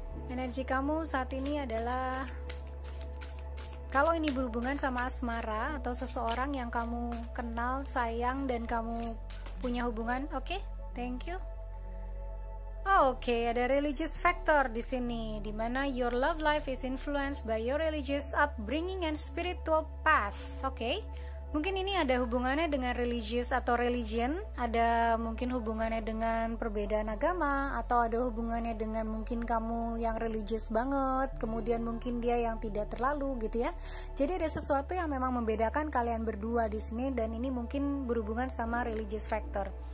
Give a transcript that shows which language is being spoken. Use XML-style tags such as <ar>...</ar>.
<id>Energi kamu saat ini adalah, kalau ini berhubungan sama asmara atau seseorang yang kamu kenal, sayang, dan kamu punya hubungan, oke?</id> <en>Thank you.</en> <id>Oke, ada</id> <en>religious factor</en> <id>di sini, dimana</id> <en>your love life is influenced by your religious upbringing and spiritual past.</en> <id>Oke, mungkin ini ada hubungannya dengan religious atau religion, ada mungkin hubungannya dengan perbedaan agama, atau ada hubungannya dengan mungkin kamu yang religious banget, kemudian mungkin dia yang tidak terlalu gitu ya. Jadi ada sesuatu yang memang membedakan kalian berdua di sini, dan ini mungkin berhubungan sama religious factor.</id>